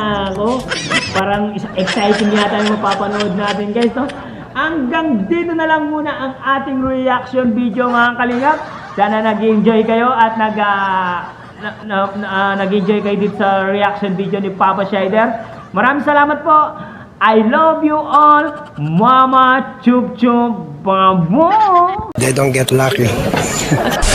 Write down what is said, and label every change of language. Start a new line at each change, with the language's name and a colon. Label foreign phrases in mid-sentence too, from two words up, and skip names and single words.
Filipino: Parang exciting yata yung mapapanood natin guys, no? hanggang dito na lang muna ang ating
English: reaction video
Filipino: mga kalingap. Sana nag-enjoy kayo at nag-enjoy kayo dito sa
English: reaction video
Filipino: ni Papa Shider. Maraming salamat po.
English: I love you all. Mama Chup Chup. Babo. They don't get lucky.